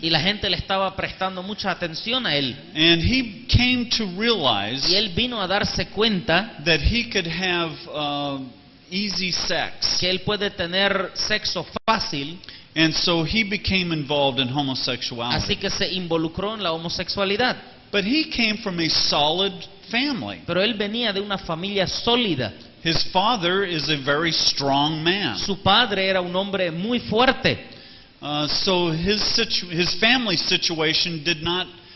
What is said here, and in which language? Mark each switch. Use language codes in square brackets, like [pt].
[es] y la gente le estaba prestando mucha atención a él. [en] And he came to realize [es] Y él vino a darse cuenta [en] that he could have easy sex. [es] que él puede tener sexo fácil, [en] And so he became involved in [es] así [en] homosexuality. [es] que se involucró en la homosexualidad. [en] But he came from a solid family. [es] Pero él venía de una familia sólida. [en] His father is a very strong man. [es] Su padre era un hombre muy fuerte. [en] So his family situation did not,